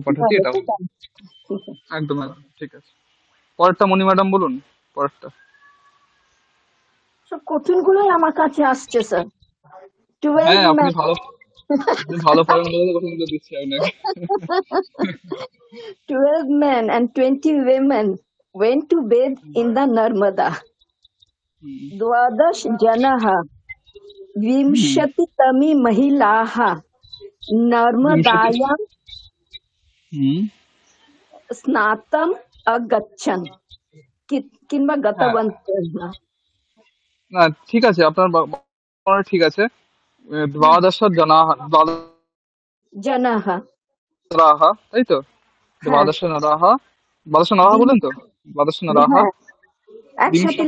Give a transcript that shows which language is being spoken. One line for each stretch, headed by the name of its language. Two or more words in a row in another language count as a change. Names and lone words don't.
Sanskrit: পঠতি পঠতি
Bangla: হবে, এটা ঠিক আছে, ঠিক আছে। একদম একদম ঠিক আছে। পরেরটা মণি ম্যাডাম বলুন, পরেরটা। সব কঠিন গুলোই আমার কাছে আসছে স্যার। হ্যাঁ 12 আপনি
English: men,
Bangla: ভালো, আপনি ভালো পারেন বলে তো কঠিন করে দিচ্ছি আপনাকে।
English: 12 men and 20 women went to bathe in the Narmada.
Sanskrit: द्वादश जनाः विंशतितमी महिलाः नर्मदायां स्नातम् अगच्छन् किंवा
Bangla: হ্যাঁ
Sanskrit: गतवन्तः
Bangla: না ঠিক আছে, আপনার ঠিক আছে।
Sanskrit: দ্বাদশ জনাঃ, जनाः।
Bangla: দ্বাদশ, তাই তো? হ্যাঁ
Sanskrit: দ্বাদশ নরাঃ, দ্বাদশ নরাঃ
Bangla: বললেন তো?
Sanskrit: দ্বাদশ নরাঃ
Bangla: হ্যাঁ, একসাথে